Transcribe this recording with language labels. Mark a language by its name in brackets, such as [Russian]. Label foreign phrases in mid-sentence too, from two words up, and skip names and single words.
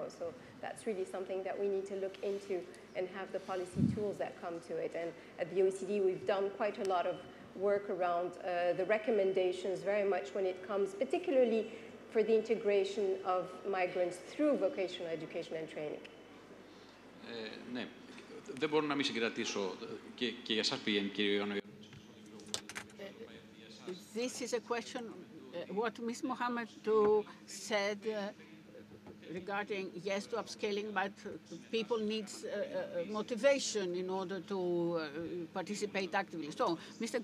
[English] So that's really something that we need to look into and have the policy tools that come to it. And at the OECD, we've done quite a lot of work around the recommendations very much when it comes, particularly for the integration of migrants through vocational education and training. [Greek] Ναι, δεν μπορώ να μην συγκρατήσω και για εσάς πήγαινε, κύριε Ιωάννου. [English] This is a question, what Ms. Mohamedou said regarding, yes, to upscaling, but people need motivation in order to participate actively. So, Mr.